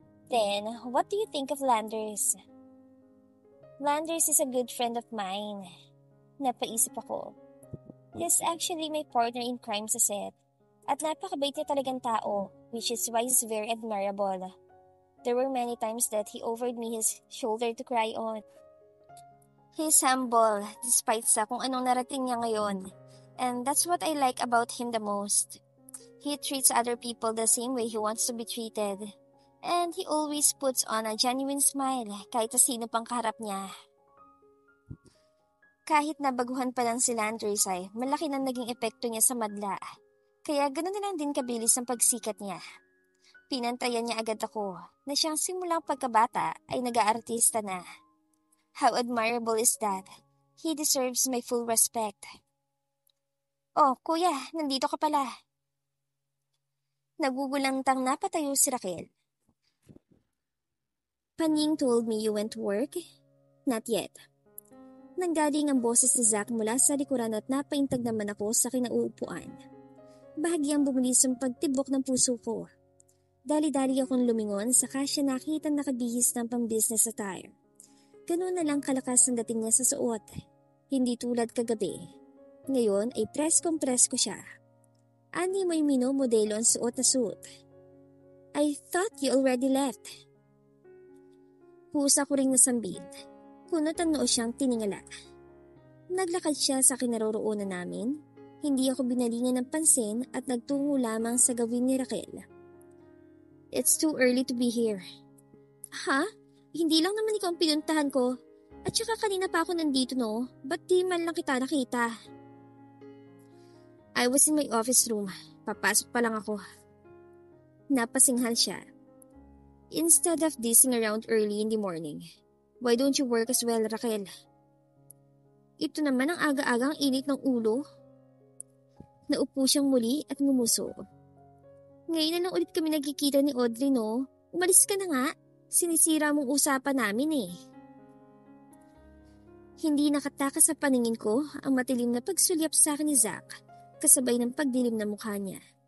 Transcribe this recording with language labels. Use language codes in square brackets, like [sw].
[en] Then, what do you think of Landers? Landers is a good friend of mine. [tl] Napaisip ako. [en] He's actually my partner in crime [tl] sa set. At napakabait niya talagang tao, [en] which is why he's very admirable. There were many times that he offered me his shoulder to cry on. He's humble, despite [tl] sa kung anong narating niya ngayon. [en] And that's what I like about him the most. He treats other people the same way he wants to be treated. And he always puts on a genuine smile [tl] kahit sa sino pang kaharap niya. Kahit nabaguhan pa lang si Landers ay malaki na naging epekto niya sa madla. Kaya ganoon na lang din kabilis ang pagsikat niya. Pinantayan niya agad ako na siyang simulang pagkabata ay nag-aartista na. [en] How admirable is that? He deserves my full respect. [tl] Oh, kuya, nandito ka pala. Nagugulantang napatayo si Raquel. [en] Panying told me you went to work? Not yet. [tl] Nanggaling ang boses ni Zach mula sa likuran at napaintag naman ako sa kinauupuan. Bahagyang bumulis ang pagtibok ng puso ko. Dali-dali akong lumingon saka siya nakita nakabihis ng pang-business attire. Ganoon na lang kalakas ang dating niya sa suot. Hindi tulad kagabi. Ngayon ay preskong-presko siya. Ani mo'y minomodelo ang suot na suit. [en] I thought you already left. [tl] Pusa ko ring nasambit. Kunot ang noo siyang tiningala. Naglakad siya sa kinaroroonan namin. Hindi ako binalingan ng pansin at nagtungo lamang sa gawin ni Raquel. [en] It's too early to be here. [tl] Ha? Hindi lang naman ikaw ang pinuntahan ko. At saka kanina pa ako nandito no. Ba't di man lang kita nakita? [en] I was in my office room. [tl] Papasok pa lang ako. Napasinghal siya. [en] Instead of dissing around early in the morning, why don't you work as well, Raquel? [tl] Ito naman ang aga-agang init ng ulo. Naupo siyang muli at ngumuso. Ngayon na lang ulit kami nagkikita ni Audrey, no? Umalis ka na nga. Sinisira mong usapan namin eh. Hindi nakatakas sa paningin ko ang matilim na pagsulyap sa akin ni Zach, kasabay ng pagdilim na mukha niya.